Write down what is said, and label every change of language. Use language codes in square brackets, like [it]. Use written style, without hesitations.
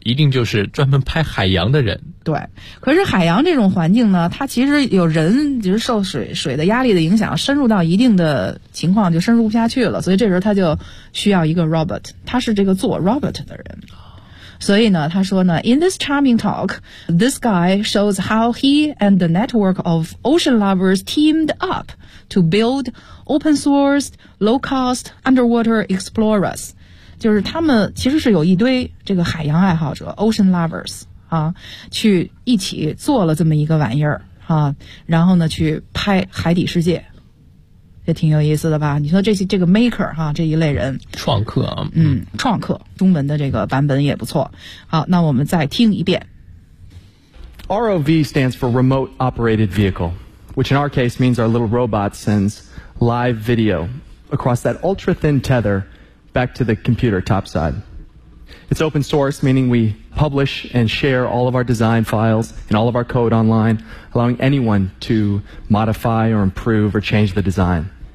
[zh] 一定就是专门拍海洋的人。对，可是海洋这种环境呢，它其实有人就是受水的压力的影响，深入到一定的情况就深入不下去了，所以这时候他就需要一个 robot， 他是这个做 robot 的人。所以呢，他说呢 [en] ，In this charming talk, this guy shows how he and the network of ocean lovers teamed up to build open-source, low-cost underwater explorers. [zh] 就是他们其实是有一堆这个海洋爱好者 [en] ocean lovers [zh] 啊，去一起做了这么一个玩意儿啊，然后呢去拍海底世界，也挺有意思的吧？你说这个 maker 哈，这一类人，创客啊，嗯，创客，中文的这个版本也不错。好，那我们再听一遍。 [en] ROV stands for Remote Operated Vehicle, which in our case means our little robot sends live video across that ultra-thin tether back to the computer topside. It's open source, meaning we publish and share all of our design files and all of our code online, allowing anyone to modify or improve or change the design.